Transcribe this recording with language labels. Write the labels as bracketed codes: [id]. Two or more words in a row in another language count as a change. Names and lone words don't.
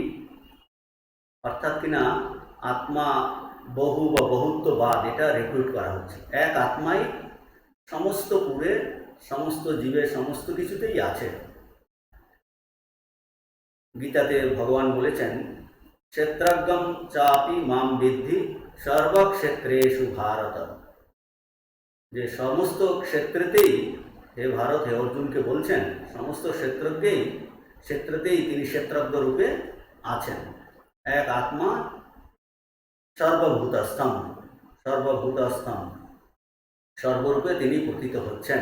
[bn] অর্থাৎ কিনা আত্মা বহু বা বহুত্ববাদ এটা রিক্রুট করা হচ্ছে। এক আত্মাই সমস্ত পুরে, সমস্ত জীবের সমস্ত কিছুতেই আছে। গীতাতে ভগবান বলেছেন [sa] ক্ষেত্রজ্ঞম চাপি মাম বিদ্ধি সর্বক্ষেত্রেষু ভারত, [bn] যে সমস্ত ক্ষেত্রেতেই, হে ভারত, হে অর্জুনকে বলছেন সমস্ত ক্ষেত্রতেই তিনি ক্ষেত্রজ্ঞ রূপে আছেন। এক আত্মা সর্বভূতস্থম, সর্বরূপে তিনি প্রতীত হচ্ছেন।